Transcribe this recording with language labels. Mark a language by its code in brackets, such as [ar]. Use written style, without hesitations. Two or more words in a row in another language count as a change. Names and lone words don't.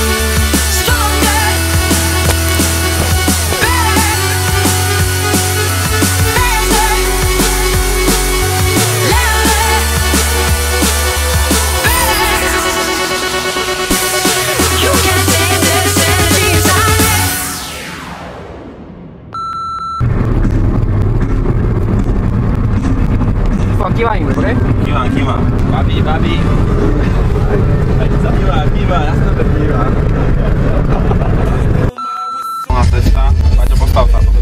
[en] Stronger, better, faster, louder, better. You can take this energy inside me. [sk] Kývaj im, dobre? Kývam. Babi. Aj sa kýva, ja sa to kývam. Voľná cesta, Paťo, postav sa to.